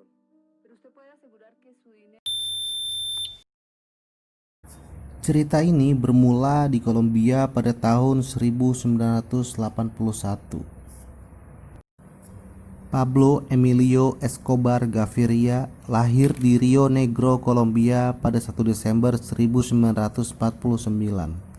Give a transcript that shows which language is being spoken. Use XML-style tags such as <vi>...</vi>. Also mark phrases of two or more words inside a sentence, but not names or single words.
<es>Pero usted puede asegurar que su dinero...</es> <id>Cerita ini bermula di Kolombia pada tahun 1981. Pablo Emilio Escobar Gaviria lahir di Rio Negro, Kolombia pada 1 Desember 1949.</id>